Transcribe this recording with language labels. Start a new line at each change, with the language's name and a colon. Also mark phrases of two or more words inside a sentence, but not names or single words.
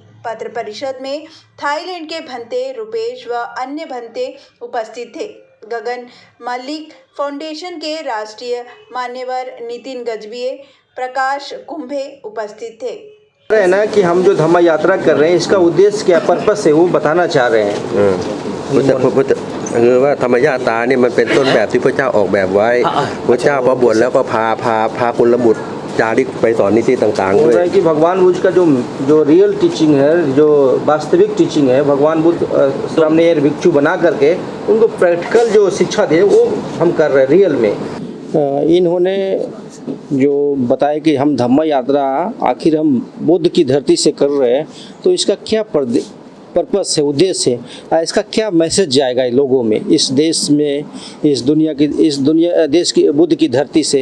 Hindi: पत्र परिषद में थाईलैंड के भंते रुपेश व अन्य भंते उपस्थित थे। गगन मल्लिक फाउंडेशन के राष्ट्रीय मान्यवर नितिन गजबिये, प्रकाश कुंभे उपस्थित थे। है ना कि हम जो धम्म यात्रा कर रहे हैं इसका उद्देश्य क्या, पर्पस है, वो बताना चाह रहे हैं।
Thai: คือว่าธรรมญาตราเนี่ยมันเป็นต้นแบบที่พระเจ้าออกแบบไว้พระเจ้าพอบวชแล้วก็พากุลบุตรจาริกไปสอนนิติต่างๆด้วย
Hindi: कि भगवान बुद्ध का जो
English: real teaching
Hindi: है, जो वास्तविक टीचिंग है, भगवान बुद्ध सामने भिक्षु बना करके उनको प्रैक्टिकल जो शिक्षा दे वो हम कर रहे हैं रियल में। इन्होंने जो बताया कि हम धम्म यात्रा आखिर हम बुद्ध की धरती से कर रहे हैं, तो इसका क्या पर्पस है, उद्देश्य है, इसका क्या मैसेज जाएगा लोगों में, इस देश में, इस दुनिया देश की बुद्ध की धरती से।